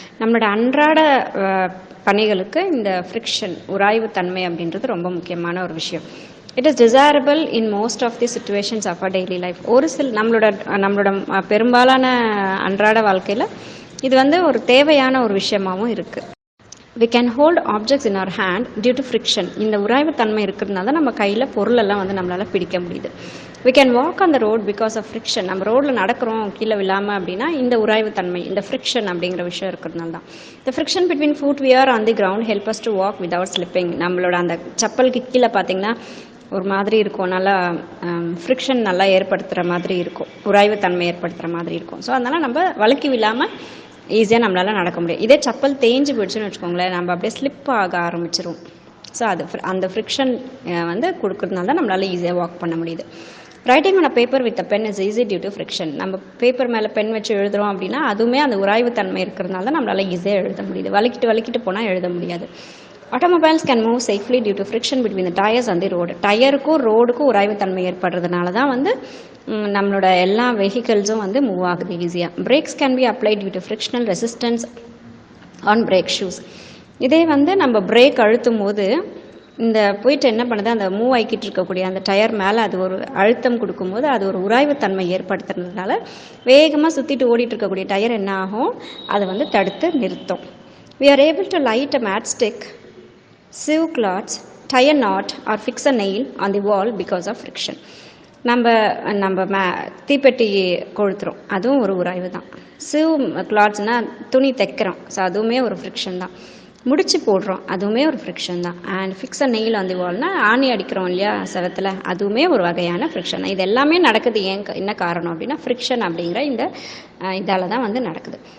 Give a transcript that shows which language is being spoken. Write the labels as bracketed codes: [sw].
[ta] நம்மளோட அன்றாட பணிகளுக்கு இந்த ஃப்ரிக்ஷன் உராய்வு தன்மை அப்படின்றது ரொம்ப முக்கியமான ஒரு விஷயம். [en] It is desirable in most of the situations of a daily life. [ta] ஒரு சில நம்மளோட பெரும்பாலான அன்றாட வாழ்க்கையில் இது வந்து ஒரு தேவையான ஒரு விஷயமாகவும் இருக்குது. [en] we can hold objects in our hand due to friction. [ta] இந்த உராய்வு தன்மை இருக்கிறதுனால தான் நம்ம கையில் பொருளெல்லாம் வந்து நம்மளால் பிடிக்க முடியுது. [en] we can walk on the road because of friction. [ta] நம்ம ரோட்டில் நடக்கிறோம் கீழே விழாமல் அப்படின்னா இந்த உராய்வு தன்மை, இந்த ஃப்ரிக்ஷன் அப்படிங்கிற விஷயம் இருக்கிறதுனால தான். [en] the friction between footwear on the ground help us to walk without slipping. [ta] நம்மளோட அந்த செப்பலுக்கு கீழே பார்த்திங்கன்னா ஒரு மாதிரி இருக்கும், நல்லா ஃப்ரிக்ஷன் நல்லா ஏற்படுத்துகிற மாதிரி இருக்கும், உராய்வு தன்மை ஏற்படுத்துகிற மாதிரி இருக்கும். ஸோ அதனால் நம்ம வழுக்கி விழாமல் ஈஸியாக நம்மளால் நடக்க முடியும். இதே செப்பல் தேஞ்சு போயிடுச்சுன்னு வச்சுக்கோங்களேன், நம்ம அப்படியே ஸ்லிப் ஆக ஆரம்பிச்சிரும். ஸோ அந்த ஃப்ரிக்ஷன் வந்து கொடுக்குறதுனால தான் நம்மளால் ஈஸியாக வாக் பண்ண முடியுது. [en] Writing on a paper with a pen is easy due to friction. [ta] நம்ம பேப்பர் மேலே பென் வச்சு எழுதுகிறோம் அப்படின்னா அதுவுமே அந்த உராய்வு தன்மை இருக்கிறதுனால தான் நம்மளால் ஈஸியாக எழுத முடியுது. வலிக்கிட்டு போனால் எழுத முடியாது. [en] Automobiles can move safely due to friction between the tyres and the road. [ta] டயருக்கும் ரோடுக்கும் உராய்வு தன்மை ஏற்படுறதுனால தான் வந்து நம்மளோட எல்லா வெஹிக்கிள்ஸும் வந்து மூவ் ஆகுது ஈஸியாக. [en] Brakes can be applied due to frictional resistance on brake shoes. [ta] இதே வந்து நம்ம பிரேக் அழுத்தும் போது இந்த போயிட்டு என்ன பண்ணுது, அந்த மூவ் ஆகிக்கிட்டு இருக்கக்கூடிய அந்த டயர் மேலே அது ஒரு அழுத்தம் கொடுக்கும்போது அது ஒரு உராய்வுத்தன்மை ஏற்படுத்துறதுனால வேகமாக சுற்றிட்டு ஓடிட்டு இருக்கக்கூடிய டயர் என்ன ஆகும், அதை வந்து தடுத்து நிறுத்தும். [en] We are able to light a matchstick, sew cloths, tie a knot or fix a nail on the wall because of friction. [ta] நம்ம தீப்பெட்டி கொளுத்துறோம், அதுவும் ஒரு உராய்வு தான். [en] sew கிளாத்ஸ்னால் [ta] துணி தைக்கிறோம், ஸோ அதுவுமே ஒரு ஃப்ரிக்ஷன் தான். முடிச்சு போடுறோம், அதுவுமே ஒரு ஃப்ரிக்ஷன் தான். [en] and fix a nail on the வால்னால் [ta] ஆணி அடிக்கிறோம் இல்லையா செவத்தில், அதுவுமே ஒரு வகையான ஃப்ரிக்ஷன் தான். இது எல்லாமே நடக்குது என்ன காரணம் அப்படின்னா ஃப்ரிக்ஷன் அப்படிங்கிற இந்த இதால் தான் வந்து நடக்குது.